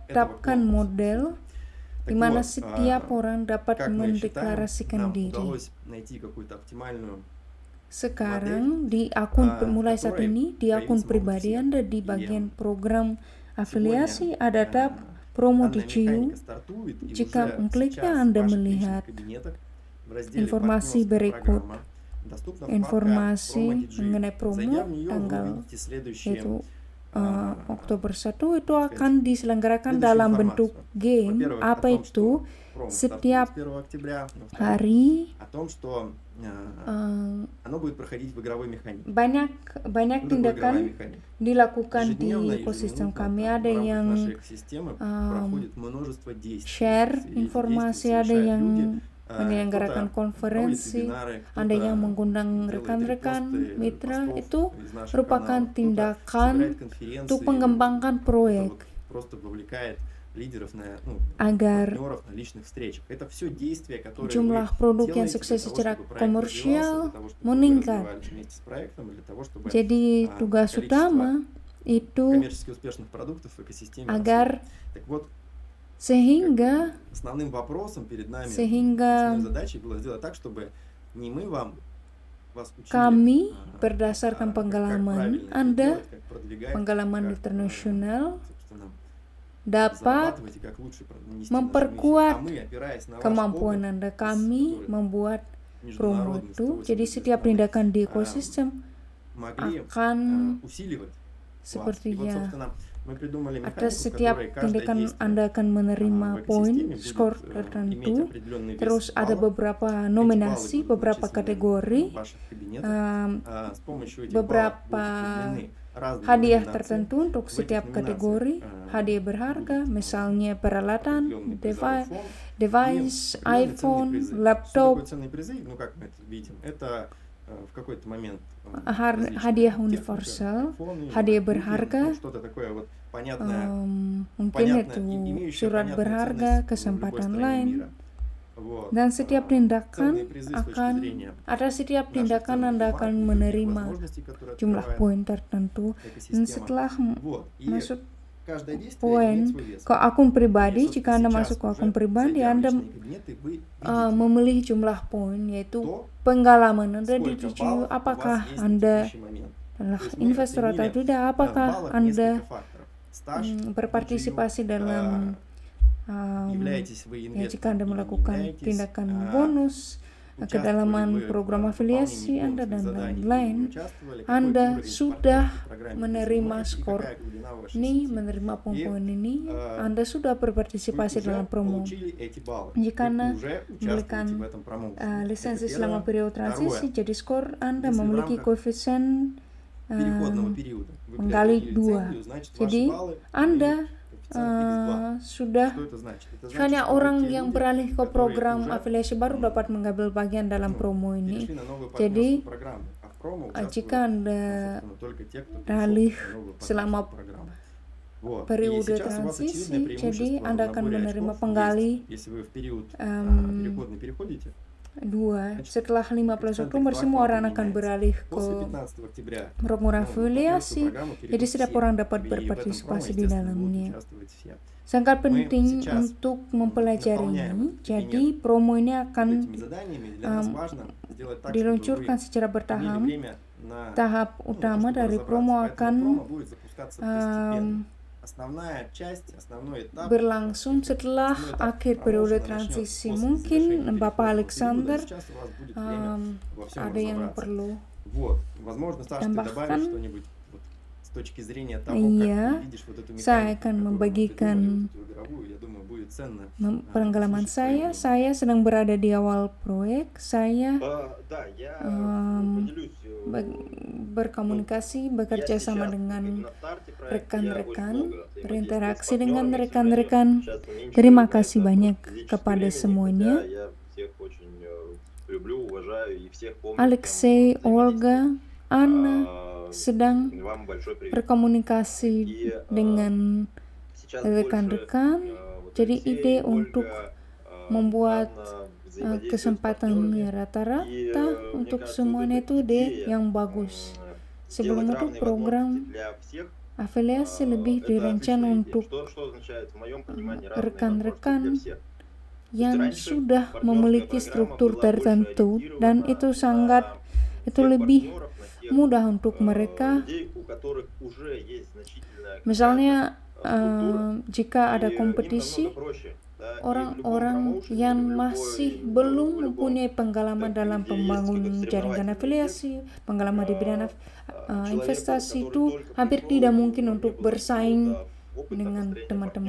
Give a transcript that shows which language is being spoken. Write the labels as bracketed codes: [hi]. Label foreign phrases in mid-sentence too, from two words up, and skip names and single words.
[ru] И [id] menetapkan [ru] этого [id] model di [ru] Так [id] mana [ru] вот, [id] setiap orang dapat [ru] как мы считаем, [id] mendeklarasikan [ru] нам [id] diri. [ru] удалось найти какую-то оптимальную [id] Sekarang di akun mulai saat [ru] которой [id] ini di akun [ru] проявиться могут [id] pribadi [ru] все. [id] Anda di [ru] И [id] bagian program [ru] сегодня [id] afiliasi ada tab promo di [ru] данная [id] Ciu. [ru] механика стартует, и [id] Jika [ru] уже [id] mengkliknya [ru] сейчас в [id] Anda [ru] ваших [id] melihat [ru] личных кабинетах в разделе [id] informasi [ru] «Партнерская [id] berikut, [ru] программа» доступна вкладка [id] informasi [ru] «Промо DJ». [id] mengenai [ru] Зайдя [id] promo [ru] в нее, вы [id] tanggal [ru] увидите следующие [id] yaitu [ru] а, [id] Oktober 1 itu [ru] сказать, [id] akan diselenggarakan [ru] следующую [id] dalam bentuk [ru] информацию. [id] game. [ru] Во-первых, о [id] Apa [ru] том, [id] itu? [ru] что промо стартует [id] Setiap [ru] с 1 октября. Во-вторых, [id] hari [ru] о том, что eh, оно будет проходить в игровой механике. [id] banyak [ru] Что такое игровая [id] tindakan [ru] механика? [id] dilakukan di [ru] Ежедневно, [id] ekosistem [ru] ежеминутно [id] kami. [ru] там, в [id] Ada [ru] рамках [id] yang [ru] нашей экосистемы проходит множество действий. [id] share [ru] И эти [id] informasi, [ru] действия [id] ada [ru] совершают [id] yang [ru] люди. [id] menyelenggarakan [ru] Кто-то проводит [id] konferensi, [ru] вебинары, [id] ada yang [ru] кто-то [id] mengundang [ru] делает [id] rekan-rekan [ru] репосты [id] mitra. [ru] постов [id] Itu [ru] из наших [id] merupakan [ru] каналов, кто-то [id] tindakan [ru] собирает [id] untuk [ru] конференции, [id] mengembangkan [ru] кто-то [id] proyek [ru] вот просто вовлекает лидеров на [id] agar [ru] партнеров на личных встречах. Это все действия, которые [id] jumlah [ru] вы [id] produk yang [ru] делаете [id] sukses [ru] для того, [id] secara [ru] чтобы проект [id] komersial [ru] развивался, для того, чтобы вы [id] meningkat. [ru] развивались вместе с проектом, для того, чтобы [id] Jadi tugas [ru] количество [id] utama itu [ru] коммерчески успешных продуктов в экосистеме росло. [id] agar [ru] Так вот, [id] sehingga [ru] основным вопросом перед нами, [id] Sehingga [ru] основной задачей было сделать так, чтобы не мы вас учили, [id] kami berdasarkan [ru] как [id] pengalaman [ru] правильно это [id] Anda, [ru] делать, как продвигать, [id] pengalaman [ru] как, [id] internasional, [ru] собственно, [id] dapat [ru] зарабатывать и как лучше нести нашу [id] memperkuat [ru] миссию. А мы, опираясь на ваш [id] kemampuan [ru] опыт, [id] Anda. Kami [ru] который [id] membuat promo [ru] международный, [id] itu. 180 Jadi setiap tindakan di [ru] стран, [id] ekosistem [ru] могли [id] akan [ru] усиливать вас. И вот, [id] sepertinya [ru] собственно, мы придумали [id] atas [ru] механику, в [id] setiap [ru] которой каждое [id] tindakan [ru] действие [id] Anda akan menerima [ru] в [id] poin, [ru] экосистеме [id] skor [ru] будет иметь [id] tertentu. [ru] определенный вес [id] Terus ada [ru] баллов. [id] beberapa [ru] Эти баллы [id] nominasi, [ru] будут [id] beberapa [ru] начислены [id] kategori, [ru] в ваших кабинетах. С помощью этих баллов [id] beberapa [ru] будут определены разные [id] hadiah [ru] номинации. [id] tertentu untuk [ru] В этих [id] setiap kategori, [ru] номинациях [id] hadiah berharga, misalnya peralatan, [ru] определенный призовой фонд [id] device, [ru] и определенные ценные [id] iPhone, [ru] призы. Что [id] laptop, [ru] такое ценные призы? Ну, как мы это видим, это в какой-то момент [id] hadiah universal, hadiah berharga, [ru] что-то такое вот понятное, [id] mungkin itu [ru] имеющее [id] surat [ru] понятную [id] berharga, [ru] ценность в любой [id] kesempatan [ru] стране [id] lain. [ru] мира. Вот. [id] Dan setiap tindakan [ru] Ценные призы с точки [id] akan, [ru] зрения [id] atas setiap [ru] наших [id] tindakan [ru] ценных [id] Anda [ru] бумаг, [id] akan [ru] любых [id] menerima [ru] возможностей, которые [id] jumlah [ru] открывает [id] poin tertentu. Dan [ru] экосистема. [id] setelah [ru] Вот. И [id] masuk [ru] каждое действие [id] poin [ru] имеет свой вес. [id] ke akun pribadi, [ru] И, [id] jika [ru] собственно, [id] Anda [ru] сейчас [id] masuk ke [ru] уже, [id] akun pribadi, [ru] зайдя в [id] Anda [ru] личные кабинеты, вы видите, [id] memilih jumlah poin, yaitu [ru] то, [id] pengalaman Anda di [ru] сколько [id] Ciu, [ru] баллов у [id] apakah [ru] вас есть на [id] Anda [ru] текущий момент. [id] adalah [ru] То есть мы [id] investor atau [ru] оценили [id] tidak, [ru] в [id] apakah [ru] баллах [id] Anda [ru] несколько факторов. Стаж, [id] berpartisipasi dalam [ru] являетесь вы [id] ya, [ru] инвестором [id] jika Anda [ru] или не [id] melakukan [ru] являетесь, [id] tindakan bonus, [ru] участвовали [id] kedalaman [ru] вы [id] program [ru] в [id] afiliasi [ru] выполнении [id] Anda, [ru] бонусных [id] dan [ru] заданий, или не [id] lain-lain, [ru] участвовали, какой [id] Anda [ru] уровень в [id] sudah [ru] партнерской программе вы [id] menerima [ru] занимаетесь, и [id] skor [ru] какая глубина вашей [id] ini, [ru] сети. [id] menerima [ru] И [id] poin ini, э, Anda sudah [ru] вы [id] berpartisipasi [ru] уже [id] dalam promo. [ru] получили эти баллы. [id] Jika [ru] Вы [id] Anda [ru] уже [id] memberikan [ru] участвуете в этом промоушене. [id] lisensi [ru] Это [id] selama [ru] первое. [id] periode transisi, [ru] Второе. [id] jadi skor Anda [ru] Если в [id] memiliki [ru] рамках [id] koefisien [ru] переходного периода вы [id] mengkali [ru] приобрели [id] 2. [ru] лицензию, значит, [id] Jadi, [ru] ваши баллы [id] Anda [ru] имеют коэффициент X2. [id] sudah [ru] Что это значит? Это значит, [id] hanya [ru] что вы [id] orang [ru] те [id] yang [ru] люди, [id] beralih ke [ru] которые [id] program [ru] уже [id] afiliasi baru dapat mengambil bagian dalam promo ini. [ru] перешли на новую [id] Jadi, [ru] партнерскую программу. А в промо [id] jika [ru] участвуют, [id] Anda [ru] собственно, только те, кто [id] beralih [ru] перешел на новую [id] selama [ru] партнерскую программу. Вот. И [id] periode [ru] сейчас у вас очевидное [id] transisi, jadi [ru] преимущество [id] Anda [ru] в [id] akan [ru] наборе [id] menerima [ru] очков [id] penggali [ru] есть. Если вы в период переходный переходите, [id] 2. Setelah 15 [ru] коэффициент [id] Oktober, [ru] X2 [id] semua orang [ru] поменяется. [id] akan beralih [ru] После [id] ke [ru] 15 октября [id] program [ru] новую [id] afiliasi. [ru] партнерскую программу [id] Jadi [ru] перейдут [id] setiap [ru] все. [id] orang dapat [ru] И в этом промо, [id] berpartisipasi di [ru] естественно, будут [id] dalamnya. [ru] участвовать все. [id] Sangat [ru] Мы [id] penting [ru] сейчас [id] untuk mempelajari [ru] наполняем [id] ini. [ru] этот [id] Jadi [ru] кабинет [id] promo ini [ru] Вот [id] akan [ru] этими заданиями для нас важно сделать так, чтобы [id] diluncurkan [ru] вы [id] secara [ru] имели [id] bertahap. [ru] время на [id] Tahap [ru] ну, [id] utama [ru] чтобы [id] dari [ru] разобраться. [id] promo [ru] Поэтому [id] akan [ru] промо будет запускаться постепенно. Основная часть, основной этап [id] berlangsung setelah akhir periode transisi. Mungkin Bapak Alexander ada yang perlu [ru] Вот, возможно, Саша, ты добавишь [id] tambahkan. [ru] что-нибудь вот, с точки зрения того, [id] Iya, [ru] как ты видишь вот эту [id] saya [ru] механику, [id] akan [ru] которую мы [id] membagikan [ru] придумали, вот эту игровую, я думаю, будет ценно. [id] pengalaman [ru] Слушать [id] saya sedang berada di awal proyek. Saya [ru] Да, я поделюсь. [id] berkomunikasi, bekerja [ru] Я [id] sama [ru] сейчас [id] dengan [ru] именно в старте проекта, [id] rekan-rekan, [ru] я очень много взаимодействую [id] berinteraksi [ru] с [id] dengan [ru] партнерами, [id] rekan-rekan. [ru] к сожалению, сейчас меньше [id] Terima [ru] на [id] kasih [ru] это [id] banyak [ru] физическое [id] kepada [ru] времени, [id] semuanya. [ru] хотя я всех очень люблю, уважаю и всех помню, Alexei, с кем Olga, Anna взаимодействую. [id] sedang [ru] Вам большой привет. [id] berkomunikasi [ru] И [id] dengan [ru] сейчас [id] rekan-rekan. [ru] больше, [id] Jadi Алексей, ide Ольга, untuk membuat [ru] Анна взаимодействуют с [id] kesempatan [ru] партнерами. [id] ya rata-rata [ru] И, [id] untuk [ru] мне кажется, [id] semuanya [ru] вот [id] itu [ru] эта [id] ide [ru] идея, [id] yang bagus. [ru] сделать [id] Sebelum itu [ru] равные [id] program [ru] возможности для всех, [id] afiliasi lebih [ru] это [id] dirancang [ru] отличная идея. [id] untuk [ru] Что означает в моем понимании равные [id] rekan-rekan [ru] возможности для всех? [id] yang sudah memiliki struktur tertentu, dan itu lebih mudah untuk mereka. Misalnya jika ada kompetisi, orang-orang yang masih belum mempunyai pengalaman dalam pembangun jaringan afiliasi, pengalaman di bidang investasi, itu hampir tidak mungkin untuk bersaing dengan teman-teman.